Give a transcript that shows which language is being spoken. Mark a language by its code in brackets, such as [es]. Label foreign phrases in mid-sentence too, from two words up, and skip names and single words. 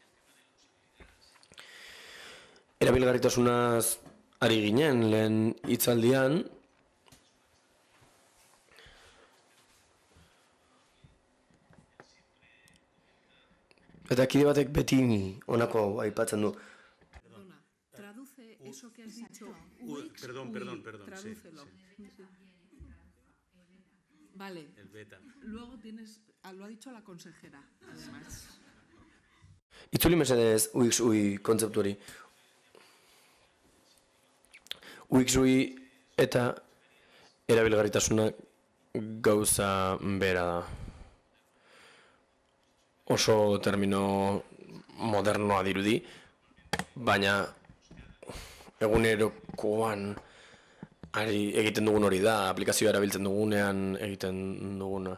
[eu] Erabilgarritasunaz ari ginen lehen hitzaldian, eta kide batek beti honako aipatzen du. [es] Perdona, traduce eso que has dicho. Perdón, tradúcelo. sí. Vale. El beta. Luego lo ha dicho la consejera, además. [eu] Itzuli mesedez UX-UI kontzeptu hori. UX-UI eta erabilgarritasuna gauza bera da. Oso termino modernoa dirudi, baina egunerokoan egiten dugun hori da, aplikazioa erabiltzen dugunean egiten duguna.